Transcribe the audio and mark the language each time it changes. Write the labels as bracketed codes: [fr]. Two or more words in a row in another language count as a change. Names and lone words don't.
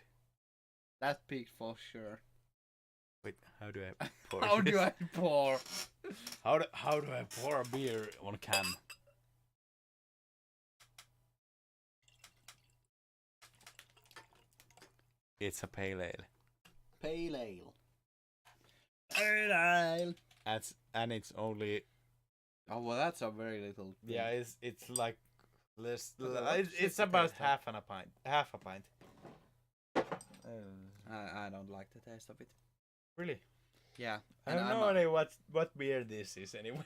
[en] That peaked for sure. Wait, how do I pour? How this? do I pour? How do I pour a beer on a can? It's a pale ale. Pale ale. Pale ale. And it's only Oh well, that's a very little. yeah. It's like less. Okay, It's let's about taste half a pint. Half a pint. I don't like the taste of it. Really? Yeah. I and have I'm no idea what beer this is anyway.